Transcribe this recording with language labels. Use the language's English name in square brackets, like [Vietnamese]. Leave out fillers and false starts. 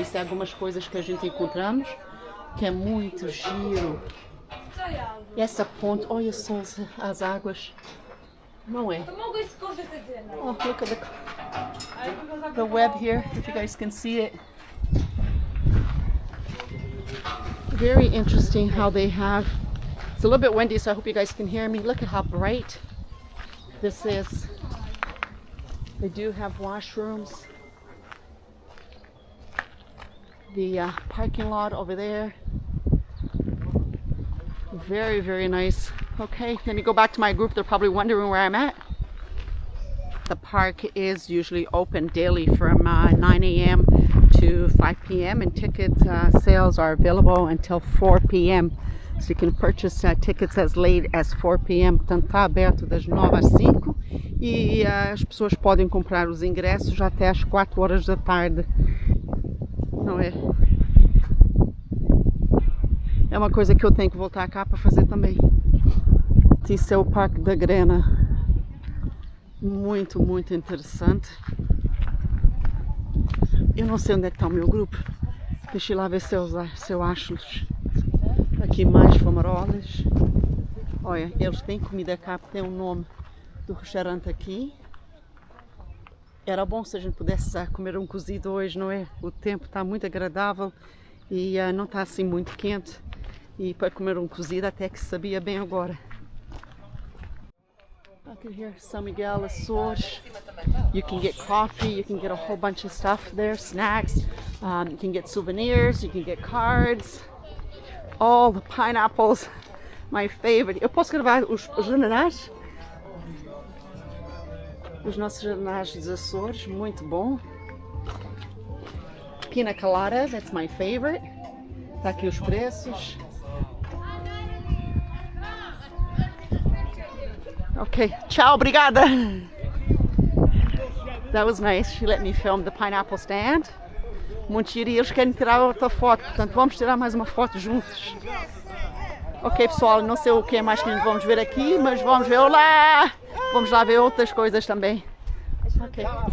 [Portuguese] Isso é algumas coisas que a gente encontramos, que é muito giro. E essa ponte, olha só as águas. Não é? [English] Oh, look at the web here, if you guys can see it. Very interesting how they have. It's a little bit windy, so I hope you guys can hear me. Look at how bright this is. They do have washrooms. The parking lot over there. Very, very nice. Okay, let me go back to my group. They're probably wondering where I'm at. The park is usually open daily from 9 a.m. to 5 p.m. and ticket sales are available until 4 p.m. So you can purchase tickets as late as 4 p.m. [Portuguese] Portanto, está aberto das 9 às 5 e as pessoas podem comprar os ingressos até às 4 horas da tarde. Não é? É uma coisa que eu tenho que voltar cá para fazer também. Esse é o Parque da Grená. Muito, muito interessante. Eu não sei onde é que está o meu grupo. Deixa eu lá ver se eu acho-os. Aqui mais fumarolas. Olha, eles têm comida cá, tem o nome do restaurante aqui. Era bom se a gente pudesse comer um cozido hoje, não é? O tempo está muito agradável e não está assim muito quente. E para comer um cozido até que sabia bem agora. Aqui here, São Miguel, Azores. [English] You can get coffee, you can get a whole bunch of stuff there, snacks. You can get souvenirs, you can get cards. All the pineapples, my favorite. [Portuguese] Eu posso gravar os ananás? Os nossos ananás dos Açores, muito bom. [English] Pina colada, that's my favorite. [Portuguese] Tá aqui os preços. Ok, tchau, obrigada. [English] That was nice. She let me film the pineapple stand. [Portuguese] Muito giro, e eles querem tirar outra foto, portanto vamos tirar mais uma foto juntos. Ok, pessoal, não sei o que mais que vamos ver aqui, mas vamos ver lá. Vamos lá ver outras coisas também. Ok.